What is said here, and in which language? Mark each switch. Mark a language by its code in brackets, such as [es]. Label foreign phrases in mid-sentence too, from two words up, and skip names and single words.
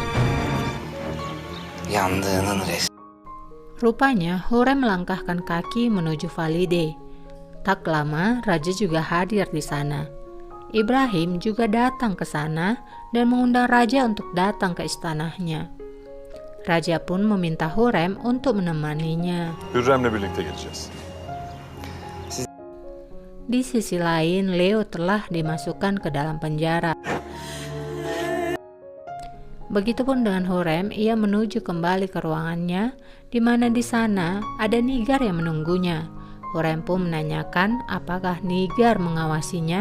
[id] Rupanya, Hurrem melangkahkan kaki menuju Valide. Tak lama, raja juga hadir di sana. Ibrahim juga datang ke sana dan mengundang raja untuk datang ke istananya. Raja pun meminta Hurrem untuk menemaninya. [tr] Hürrem'le birlikte gideceğiz. [id] Di sisi lain, Leo telah dimasukkan ke dalam penjara. Begitupun dengan Hurrem, ia menuju kembali ke ruangannya, di mana di sana ada Nigar yang menunggunya. Hurrem pun menanyakan apakah Nigar mengawasinya.